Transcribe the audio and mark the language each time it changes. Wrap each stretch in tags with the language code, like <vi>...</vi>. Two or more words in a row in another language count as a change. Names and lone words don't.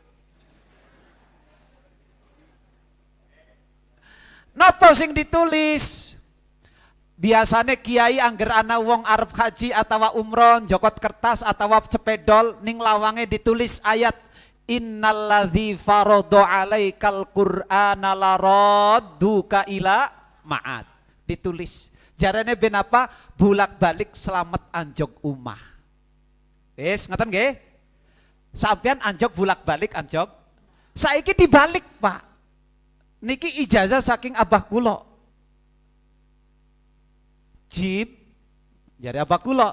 <jv>Napa sing ditulis? Biasanya kiai angger ana wong arep haji atawa umroh jokot kertas atawa sepedol, ning lawange ditulis ayat</jv> <ar>إن الذي فرض عليك القرآن لرادك إلى معاد.</ar> <jv>Ditulis. Jarane ben apa? Bolak-balik selamat anjog umah. Wis ngoten nggih? Sampeyan anjog bolak-balik anjog. Saiki dibalik, Pak. Niki ijazah saking abah kula. Jib, jadi apa kula?</jv>